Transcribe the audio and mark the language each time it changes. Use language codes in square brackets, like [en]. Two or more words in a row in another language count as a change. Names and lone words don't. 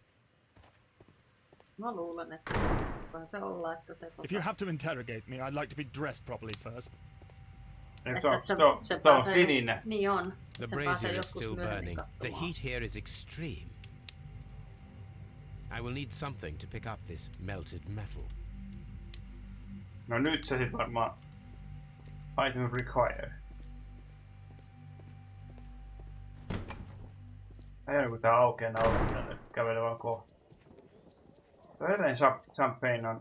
[fi] Mä luulen, että voihan se olla, että se... [en] If you have to interrogate me, I'd like to be dressed properly first. [fi] Se on sininen. Niin on. [en] The brazier is still burning. The heat here is extreme. I will need something to pick up this melted metal. [fi] No nyt se sit varmaan... [en] Item required. [fi] Ei kun tää aukeaa tänne kävelee vaan kohta. Tuo edelleen champagne on...